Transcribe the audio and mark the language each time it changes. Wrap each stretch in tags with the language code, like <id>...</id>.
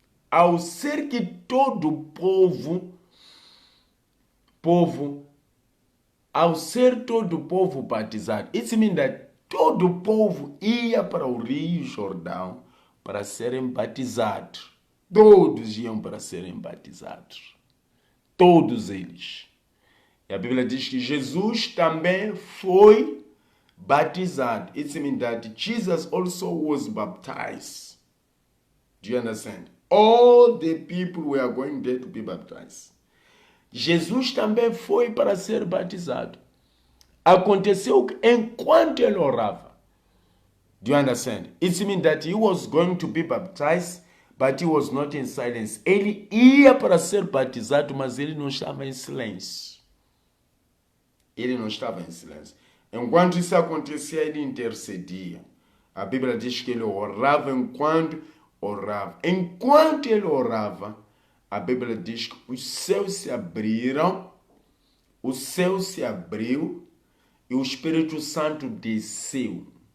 <pt>Ao ser que todo o povo, ao ser todo o povo batizado,</pt> <en>it means that</en> <pt>todo o povo ia para o Rio Jordão para serem batizados. Todos iam para serem batizados. Todos eles. E a Bíblia diz que Jesus também foi batizado.</pt> <en>It means that Jesus also was baptized. Do you understand? All the people were going there to be baptized.</en> <pt>Jesus também foi para ser batizado. Aconteceu que enquanto ele orava,</pt> <en>do you understand? It means that he was going to be baptized, but he was not in silence.</en> <pt>Ele ia para ser batizado, mas ele não estava em silêncio. Ele não estava em silêncio. Enquanto isso acontecia, ele intercedia. A Bíblia diz que ele orava enquanto orava. Enquanto ele orava, a Bíblia diz que os céus se abriram, o céu se abriu e o Espírito Santo desceu.</pt>